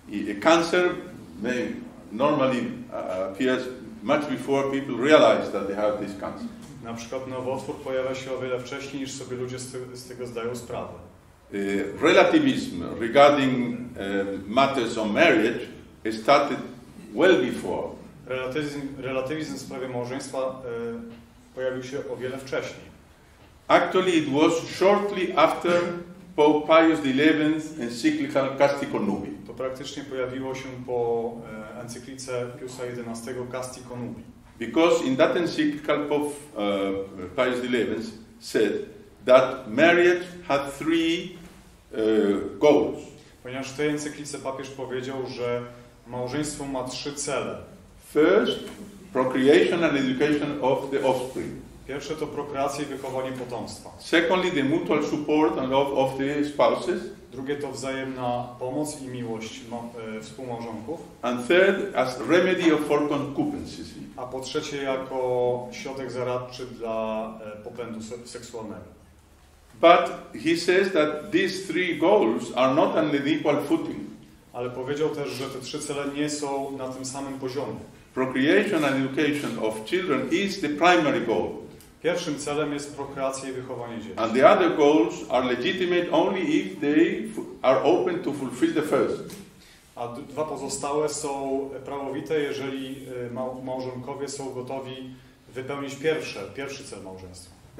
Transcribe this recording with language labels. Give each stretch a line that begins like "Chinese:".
English: A cancer normally appears much before people realize that they have this cancer.
Polish: Na przykład nowotwór pojawia się o wiele wcześniej, niż sobie ludzie z tego zdają sprawę.
English: Relativism regarding matters of marriage started well before.
Polish: Relatywizm w sprawie małżeństwa pojawił się o wiele wcześniej.
English: Actually, it was shortly after Pope Pius XI encyclical Casti Connubii.
Polish: To praktycznie pojawiło się po encyklice Piusa XI Casti Connubii.
English: Because in that encyclical Pope Pius XI said that marriage had three goals.
Polish: Ponieważ w tej encyklice papież powiedział, że małżeństwo ma 3 cele.
English: First, procreation and education of the offspring.
Polish: Pierwsze to prokreacja i wychowanie potomstwa.
English: Secondly, the mutual support and love of the spouses.
Polish: Drugie to wzajemna pomoc i miłość współmałżonków.
English: And third, as remedy for concupiscence.
Polish: A po trzecie jako środek zaradczy dla popędu seksualnego.
English: But he says that these three goals are not on an equal footing.
Polish: Ale powiedział też, że te trzy cele nie są na tym samym poziomie.
English: Procreation and education of children is the primary goal.
Polish: Pierwszym celem jest prokreacja i wychowanie dzieci.
English: And the other goals are legitimate only if they are open to fulfill the first.
Polish: A dwa pozostałe są prawowite, jeżeli małżonkowie są gotowi wypełnić pierwszy cel małżeństwa.